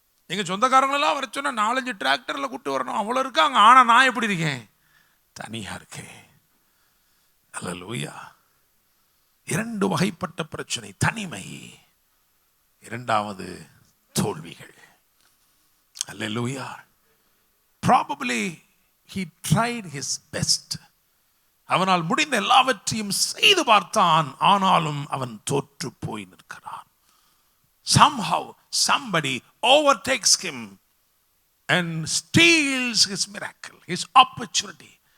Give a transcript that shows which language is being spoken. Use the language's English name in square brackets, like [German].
[Tamil] எங்க சொந்தக்காரங்களெல்லாம் வர சொன்னா 4-5 டிராக்டர்ல கூட்டு வரணும், அவ்வளோ இருக்காங்க. ஆனா நான் எப்படி இருக்கேன்? தனியா இருக்கேன். அல்லேலூயா. 2 வகைப்பட்ட பிரச்சனை, தனிமை, இரண்டாவது தோல்விகள். அல்லேலூயா. [English] Probably he tried his best. [Tamil] அவனால் முடிந்த எல்லாவற்றையும் செய்து பார்த்தான், ஆனாலும் அவன் தோற்று போய் நிற்கிறான். [English] Somehow somebody overtakes him and steals his miracle, his opportunity.